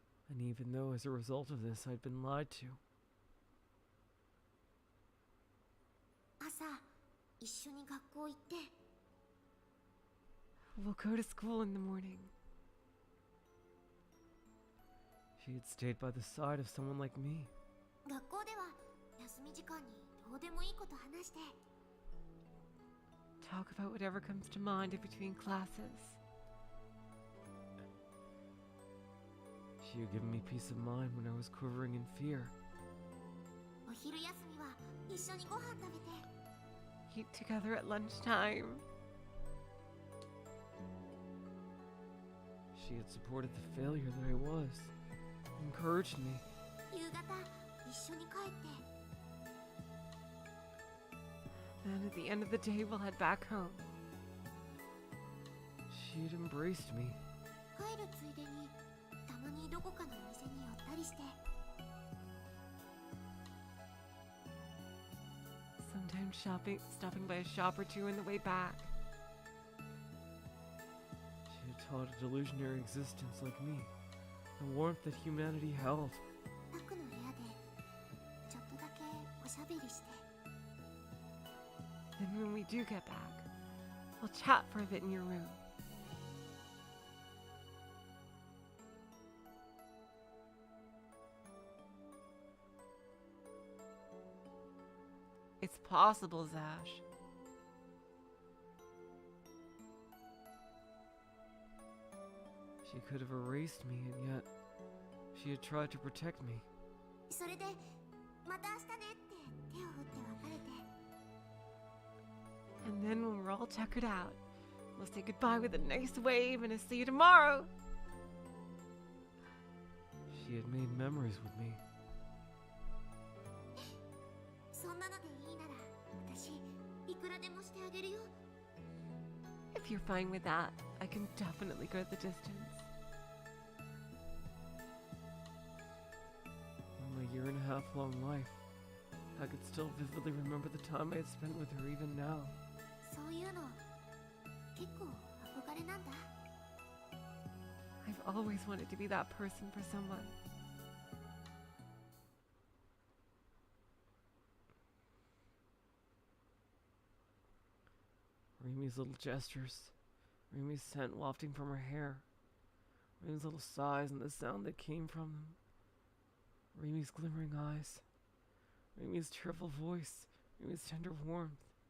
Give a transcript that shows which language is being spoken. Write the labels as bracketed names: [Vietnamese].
[English] And even though as a result of this I'd been lied to, [Japanese] 朝一緒に学校行って。 [English] We'll go to school in the morning. she had stayed by the side of someone like me. [Japanese] 学校では休み時間にどうでもいいこと話して。 [English] talk about whatever comes to mind in between classes. She had given me peace of mind when I was quivering in fear. [Japanese] お昼休みは一緒にご飯食べて。 [English] Eat together at lunchtime. She had supported the failure that I was, encouraged me. [Japanese] 夕方一緒に帰って。 [English] Then at the end of the day, we'll head back home. She had embraced me. [Japanese] 帰るついでにたまにどこかのお店に寄ったりして。 [English] Sometimes stopping by a shop or two on the way back. She had taught a delusionary existence like me, the warmth that humanity held. [Japanese] タクの部屋でちょっとだけおしゃべりして。 [English] Then when we do get back, we'll chat for a bit in your room. It's possible, Zash. She could have erased me, and yet she had tried to protect me. [Japanese] それでまた明日ねって手を振って別れて。 [English] And then when we're all tuckered out, we'll say goodbye with a nice wave and a see you tomorrow. She had made memories with me. [Japanese] そんなのでいいなら私いくらでもしてあげるよ。 [English] If you're fine with that, I can definitely go the distance. In my 1.5-year long life, I could still vividly remember the time I had spent with her even now. [Japanese] そういうの結構憧れなんだ。 [English] I've always wanted to be that person for someone. Rimi's little gestures, Rimi's scent wafting from her hair, Rimi's little sighs and the sound that came from them, Rimi's glimmering eyes, Rimi's cheerful voice, Rimi's tender warmth.